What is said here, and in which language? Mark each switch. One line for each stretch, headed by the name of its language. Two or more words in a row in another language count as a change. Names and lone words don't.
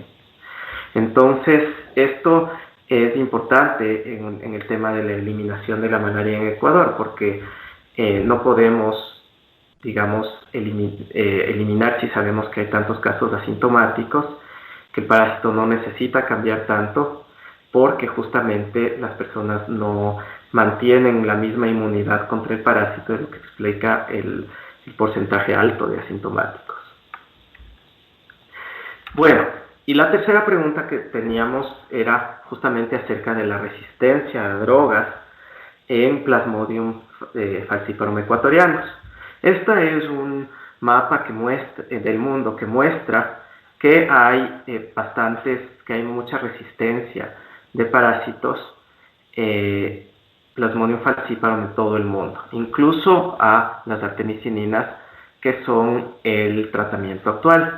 Spanish: Entonces, esto es importante en el tema de la eliminación de la malaria en Ecuador, porque no podemos digamos, eliminar si sabemos que hay tantos casos asintomáticos, que el parásito no necesita cambiar tanto, porque justamente las personas no mantienen la misma inmunidad contra el parásito, es lo que explica el porcentaje alto de asintomáticos. Bueno, y la tercera pregunta que teníamos era justamente acerca de la resistencia a drogas en Plasmodium falciparum ecuatorianus. Este es un mapa que muestra, del mundo que muestra que hay que hay mucha resistencia de parásitos Plasmodium falciparum en todo el mundo, incluso a las artemisininas, que son el tratamiento actual.